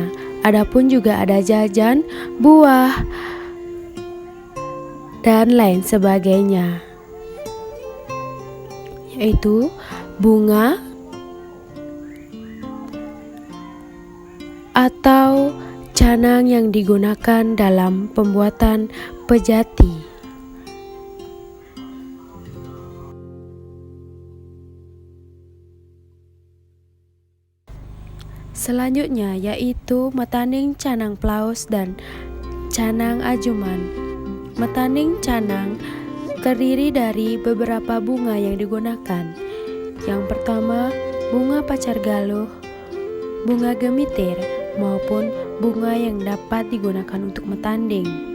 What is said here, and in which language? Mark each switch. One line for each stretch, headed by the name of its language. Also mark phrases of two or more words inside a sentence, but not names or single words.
Indonesian: Adapun juga ada jajan, buah, dan lain sebagainya, yaitu bunga atau canang yang digunakan dalam pembuatan pejati. Selanjutnya yaitu metaning canang plaus dan canang ajuman. Metaning canang terdiri dari beberapa bunga yang digunakan. Yang pertama, bunga pacar galuh, bunga gemitir, maupun bunga yang dapat digunakan untuk metanding.